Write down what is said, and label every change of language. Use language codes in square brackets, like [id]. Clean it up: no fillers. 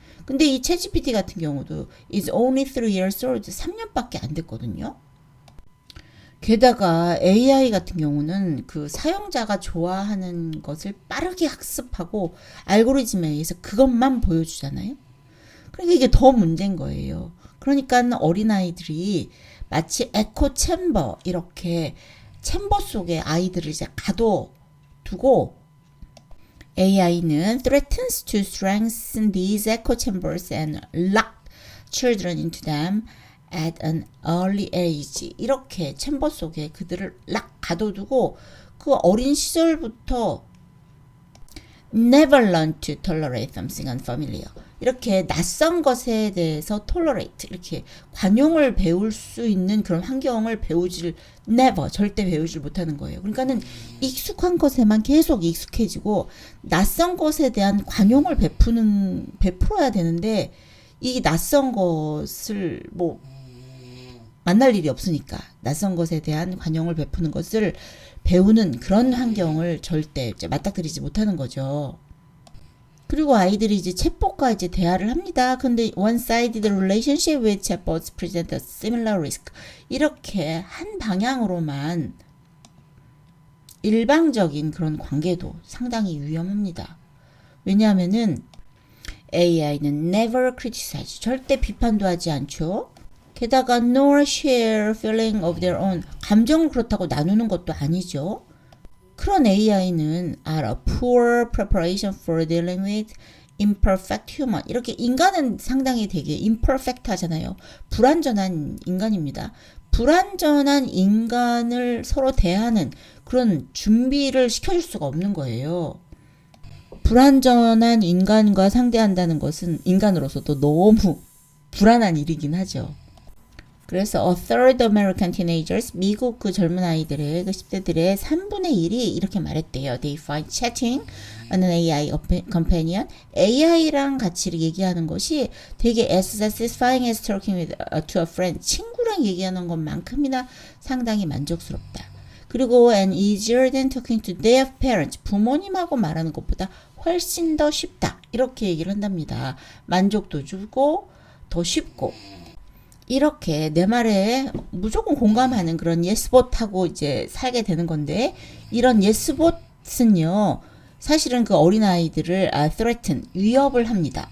[ko] 근데 이 챗GPT 같은 경우도 [en] is only 3 years old, [ko] 3년밖에 안 됐거든요. 게다가 AI 같은 경우는 그 사용자가 좋아하는 것을 빠르게 학습하고 알고리즘에 의해서 그것만 보여주잖아요. 그러니까 이게 더 문제인 거예요. 그러니까 어린아이들이 마치 에코 챔버, 이렇게 챔버 속에 아이들을 이제 가둬두고, AI는 [en] threatens to strengthen these echo chambers and lock children into them at an early age. [ko] 이렇게 챔버 속에 그들을 락 가둬두고 그 어린 시절부터 [en] never learn to tolerate something unfamiliar. [ko] 이렇게 낯선 것에 대해서 tolerate, 이렇게 관용을 배울 수 있는 그런 환경을 never, 절대 배우질 못하는 거예요. 그러니까는 익숙한 것에만 계속 익숙해지고 낯선 것에 대한 관용을 베풀어야 되는데 이 낯선 것을 뭐 만날 일이 없으니까 낯선 것에 대한 관용을 베푸는 것을 배우는 그런 환경을 절대 이제 맞닥뜨리지 못하는 거죠. 그리고 아이들이 이제 챗봇과 이제 대화를 합니다. [en] 근데 one-sided relationship with chatbots present a similar risk. [ko] 이렇게 한 방향으로만 일방적인 그런 관계도 상당히 위험합니다. 왜냐하면은 AI는 [en] never criticize, [ko] 절대 비판도 하지 않죠. 게다가 [en] nor share feeling of their own, [ko] 감정을 그렇다고 나누는 것도 아니죠. [en] 그런 AI는 are a poor preparation for dealing with imperfect human. [ko] 이렇게 인간은 상당히 되게 imperfect 하잖아요. 불완전한 인간입니다. 불완전한 인간을 서로 대하는 그런 준비를 시켜줄 수가 없는 거예요. 불완전한 인간과 상대한다는 것은 인간으로서도 너무 불안한 일이긴 하죠. 그래서 [en] a third American teenagers, [ko] 미국 그 젊은 아이들의 그 10대들의 3분의 1이 이렇게 말했대요. [en] They find chatting an AI companion, [ko] AI랑 같이 얘기하는 것이 되게 [en] as satisfying as talking with, to a friend, [ko] 친구랑 얘기하는 것만큼이나 상당히 만족스럽다. 그리고 [en] and easier than talking to their parents, [ko] 부모님하고 말하는 것보다 훨씬 더 쉽다. 이렇게 얘기를 한답니다. 만족도 주고 더 쉽고. 이렇게 내 말에 무조건 공감하는 그런 예스봇하고 이제 살게 되는 건데, 이런 예스봇은요 사실은 그 어린아이들을 threaten, 위협을 합니다.